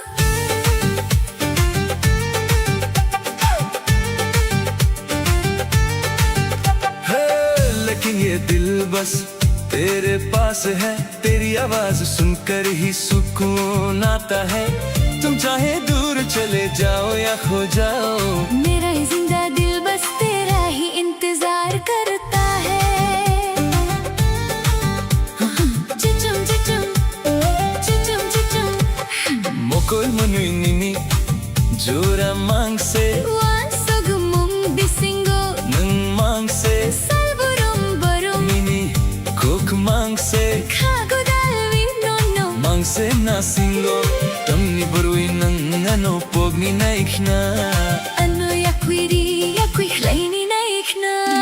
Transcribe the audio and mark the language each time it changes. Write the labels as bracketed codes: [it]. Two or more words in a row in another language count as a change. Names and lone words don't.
[hi] है लेकिन ये दिल बस तेरे पास है तेरी आवाज सुनकर ही सुकून आता है तुम चाहे दूर चले जाओ या खो जाओ मेरा ये जिंदा दिल बस तेरा ही इंतजार करता है [trp] चिचुम चिचुम चिचुम चिचुम मोकोल मनुई निनी जोरा मांग से wan sogumung bisingo नंग मांग से salburum barum मिनी कोक मांग से kagodal winono मांग से ना सिंगो तमनी बरुई नंग ano pogni na ikna ano yakwiri yakwi hlaini na ikna